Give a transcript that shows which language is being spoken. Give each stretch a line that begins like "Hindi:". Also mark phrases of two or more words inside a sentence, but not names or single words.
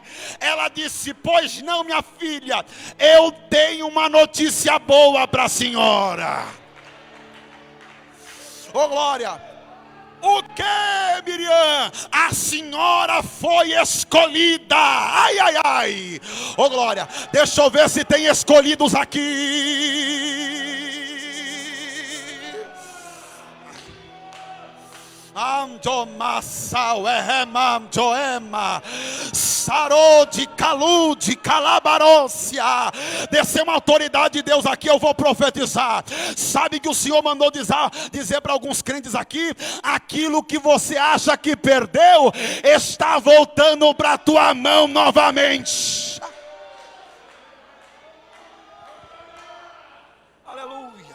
Portuguese: Ela disse: pois não, minha filha, eu tenho uma notícia boa para a senhora. Oh glória! O que, Miriam? A senhora foi escolhida. Ai, ai, ai. Oh glória, deixa eu ver se tem escolhidos aqui. Andomassau ehemam joema sarode calude calabarócia. Desceu uma autoridade de Deus aqui, eu vou profetizar. Sabe que o Senhor mandou dizer para alguns crentes aqui: aquilo que você acha que perdeu está voltando para a tua mão novamente. Aleluia.